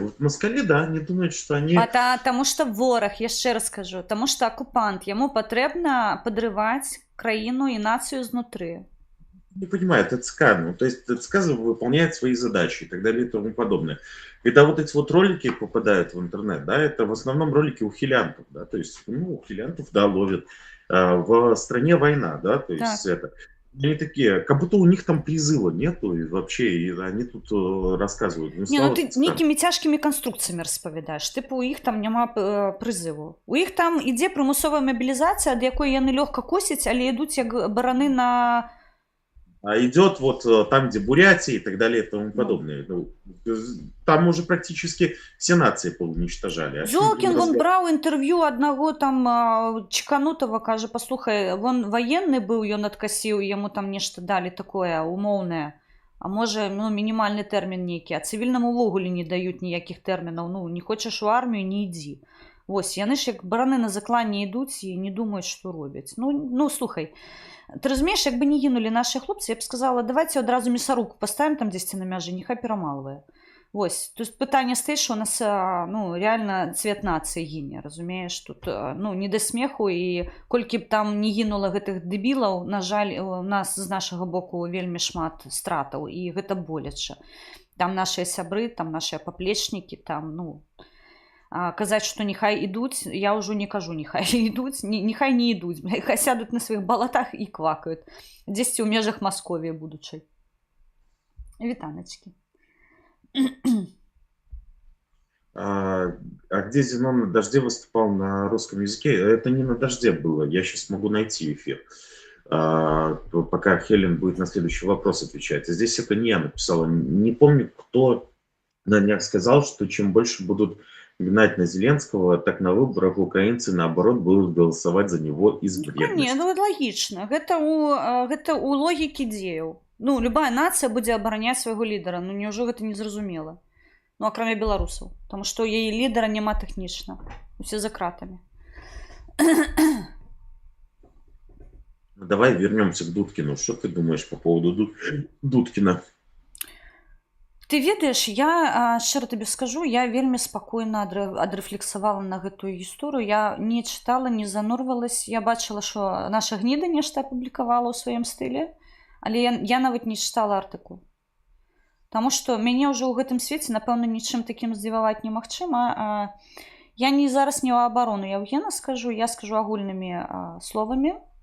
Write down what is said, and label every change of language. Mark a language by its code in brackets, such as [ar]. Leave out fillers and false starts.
[ru] Вот москали, да, они думают, что они... [be] Таму што вораг, яшчэ раз скажу, таму што акупант, яму патрэбна падрываць краіну і нацыю знутры. [ru] Не понимаю, ТЦК, ну, то есть ТЦК выполняет свои задачи и так далее и тому подобное. Когда вот эти вот ролики попадают в интернет, да, это в основном ролики ухилянтов, да, то есть, ну, ухилянтов, да, ловят. В стране война, да, то есть так. Это... Они такие, как будто у них там призыва нету, и вообще, и они тут рассказывают. Ну, [be] не, ну ты нейкімі цяжкімі канструкцыямі распавядаеш, тыпу у іх там няма прызыву. У іх там ідзе прымусовая мабілізацыя, ад якой яны лёгка косяць, але ідуць як бараны на... [ru] А идет вот там, где Бурятия и так далее и тому подобное. Ну, там уже практически все нации поуничтожали. Золкин, он брал интервью одного там чеканутого, [be] кажа, послухай, [ru] он военный был, ён откосил, ему там нечто дали такое умовное. [be] А може, ну, мінімальны тэрмін нейкі, а цывільнаму ўвогуле не даюць ніякіх тэрмінаў. Ну, не хочаш у армію, не ідзі. Вось, яны ж як бараны на закланне ідуць і не думаюць, што робяць. Ну, слухай, ты разумееш, як бы не гінулі нашыя хлопцы, я б сказала, давайте адразу мясаруку паставім там дзесьці на мяжы, няхай перамалвае. Вось тут пытанне стаіць, што у нас ну реально цвет нацыі гіне, разумееш, тут ну не да смеху, і колькі б там не гінула гэтых дэбілаў, на жаль, у нас з нашага боку вельмі шмат стратаў, і гэта боляча. Там нашыя сябры, там нашыя паплечнікі, там ну казаць, што няхай ідуць, я ўжо не кажу, няхай ідуць, няхай не ідуць, хай сядуць на сваіх балатах і квакаюць дзесьці ў межах Масковіі будучай. Вітаначкі. [ru] А где Зенон на «Дожде» выступал на русском языке? Это не на «Дожде» было. Я сейчас могу найти эфир, пока Хелен будет на следующий вопрос отвечать. Здесь это не я написала. Не помню, кто на днях сказал, что чем больше будут гнать на Зеленского, так на выборах украинцы, наоборот, будут голосовать за него из вредности. Не, ну логично. [be] Гэта у логікі дзеяў. Ну, любая нацыя будзе абараняць свайго лідара. Ну, няўжо гэта не зразумела? Ну, акрамя беларусаў. Таму што ў яе лідара няма тэхнічна. Усе за кратамі. [ru] Давай вернемся к Дудкину. Что ты думаешь по поводу Дудкина? [be] Ты ведаеш, я шчыра табе скажу, я вельмі спакойна адрэфлексавала на гэтую гісторыю. Я не чытала, не занурвалась. Я бачыла, што наша гніда нешта апублікавала ў сваім стылі, але я нават не чытала артыкул. Таму што мяне ўжо ў гэтым свеце, напэўна, нічым такім здзіваваць немагчыма. Я не зараз не ў абарону Яўгена скажу, я скажу агульнымі словамі.